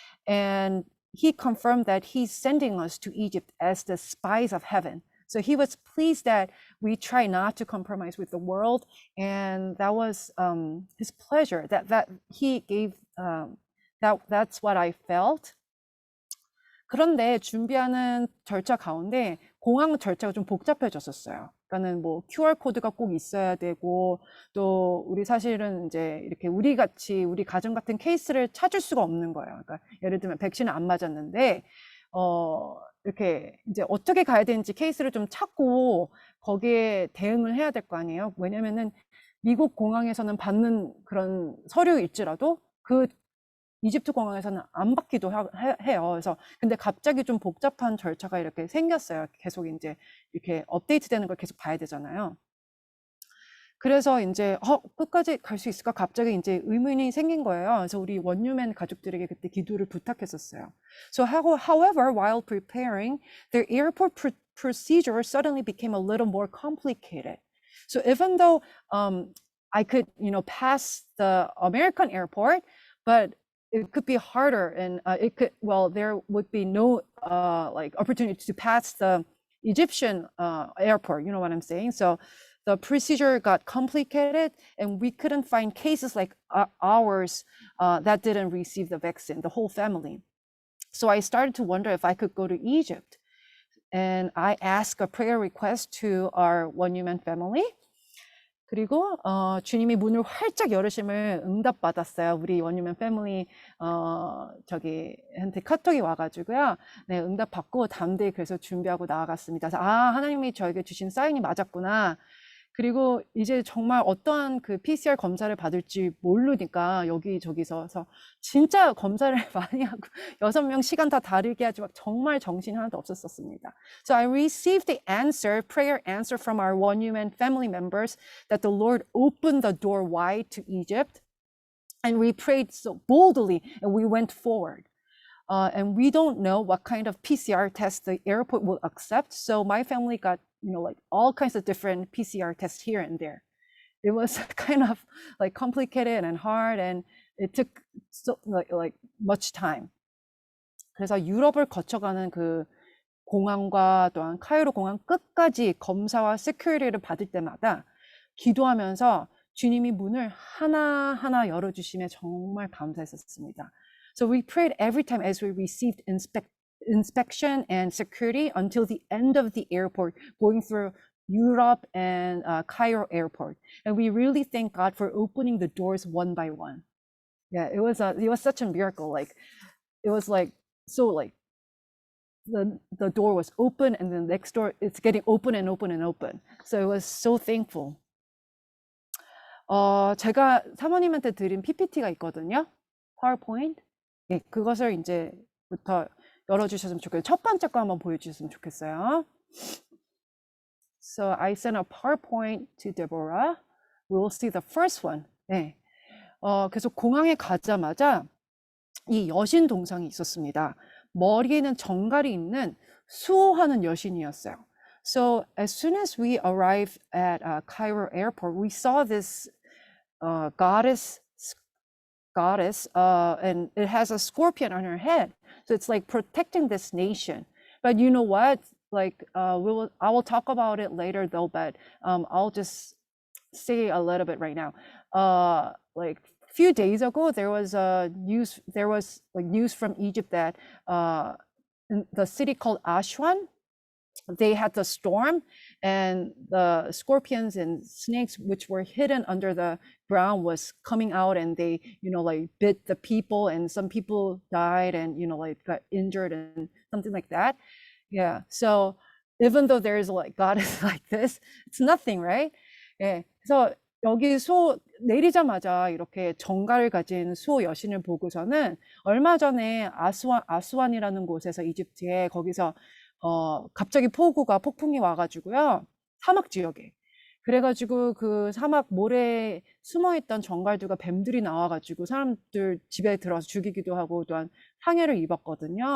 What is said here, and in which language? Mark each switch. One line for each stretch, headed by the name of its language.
English: And he confirmed that he's sending us to Egypt as the spies of heaven. So he was pleased that we try not to compromise with the world, and that was his pleasure. That he gave. That's what I felt.
Korean: 그런데 준비하는 절차 가운데 공항 절차가 좀 복잡해졌었어요. 그러니까는 뭐 QR 코드가 꼭 있어야 되고, 또 우리 사실은 이제 이렇게 우리 가정 같은 케이스를 찾을 수가 없는 거예요. 그러니까 예를 들면 백신을 안 맞았는데 이렇게 이제 어떻게 가야 되는지 케이스를 좀 찾고 거기에 대응을 해야 될 거 아니에요. 왜냐면은 미국 공항에서는 받는 그런 서류일지라도 그 이집트 공항에서는 안 받기도 해요. 그래서 근데 갑자기 좀 복잡한 절차가 이렇게 생겼어요. 계속 이제 이렇게 업데이트 되는 걸 계속 봐야 되잖아요. 그래서 이제 끝까지 갈 수 있을까? 갑자기 이제 의문이 생긴 거예요. 그래서 우리 원유맨 가족들에게 그때 기도를 부탁했었어요.
English: So however, while preparing, the airport procedure suddenly became a little more complicated. So even though I could, pass the American airport, but it could be harder, and there would be no like opportunity to pass the Egyptian airport. You know what I'm saying? So the procedure got complicated, and we couldn't find cases like ours that didn't receive the vaccine, the whole family. So I started to wonder if I could go to Egypt. And I asked a prayer request to our One Human family.
Korean: 그리고 주님이 문을 활짝 열으심을 응답받았어요. 우리 원유맨 패밀리 저기한테 카톡이 와가지고요. 네, 응답받고 담대히 그래서 준비하고 나아갔습니다. 그래서 하나님이 저에게 주신 사인이 맞았구나. 그리고 이제 정말 어떠한 그 PCR 검사를 받을지 모르니까 여기저기서 진짜 검사를 많이 하고 6명 시간 다 다르게 하지만 정말 정신이 하나도 없었습니다.
English: So I received the prayer answer from our One Human family members that the Lord opened the door wide to Egypt, and we prayed so boldly and we went forward. And we don't know what kind of PCR test the airport will accept. So my family got, like all kinds of different PCR tests here and there. It was kind of like complicated and hard, and it took so like much time.
Korean: 그래서 유럽을 거쳐가는 그 공항과 또한 카이로 공항 끝까지 검사와 세큐리티를 받을 때마다 기도하면서 주님이 문을 하나하나 열어주심에 정말 감사했었습니다.
English: So we prayed every time as we received inspection and security until the end of the airport, going through Europe and Cairo airport. And we really thank God for opening the doors one by one. Yeah, it was such a miracle. Like, it was like, so like, the door was open, and then the next door, it's getting open and open and open. So it was so thankful.
Korean: 제가 사모님한테 드린 PPT가 있거든요.
English: PowerPoint.
Korean: 예, 그것을 이제부터 열어주셨으면 좋겠어요. 첫 번째 거 한번 보여주셨으면 좋겠어요.
English: So I sent a PowerPoint to Deborah. We will see the first one.
Korean: 네. 그래서 공항에 가자마자 이 여신 동상이 있었습니다. 머리에는 정갈이 있는 수호하는 여신이었어요.
English: So as soon as we arrived at Cairo airport, we saw this goddess, and it has a scorpion on her head. So it's like protecting this nation. But you know what? Like I will talk about it later though, but I'll just say a little bit right now. Like a few days ago, there was news from Egypt that in the city called Aswan, they had the storm, and the scorpions and snakes which were hidden under the ground was coming out, and they like bit the people, and some people died and like got injured and something like that. Yeah, so even though there is like God is like this, it's nothing, right?
Korean: 예, 그래서 여기 내리자마자 이렇게 정갈을 가진 수호 여신을 보고서는 얼마 전에 아스완이라는 곳에서 이집트에 거기서 갑자기 폭풍이 와가지고요, 사막 지역에. 그래가지고 그 사막 모래에 숨어있던 정갈들과 뱀들이 나와가지고 사람들 집에 들어와서 죽이기도 하고 또한 상해를 입었거든요.